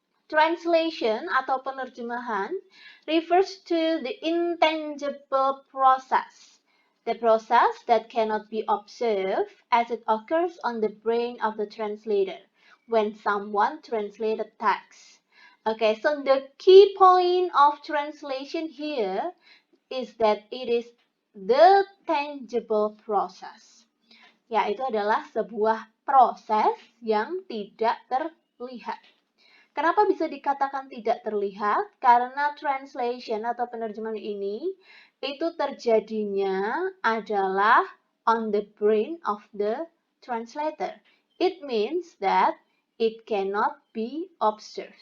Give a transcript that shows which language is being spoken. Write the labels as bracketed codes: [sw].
[en] Translation [id] atau penerjemahan [en] refers to the intangible process, the process that cannot be observed as it occurs on the brain of the translator when someone translates a text. Okay, so the key point of translation here is that it is the tangible process. [id] Yaitu adalah sebuah proses yang tidak terlihat. Kenapa bisa dikatakan tidak terlihat? Karena translation atau penerjemahan ini itu terjadinya adalah [en] on the brain of the translator. It means that it cannot be observed.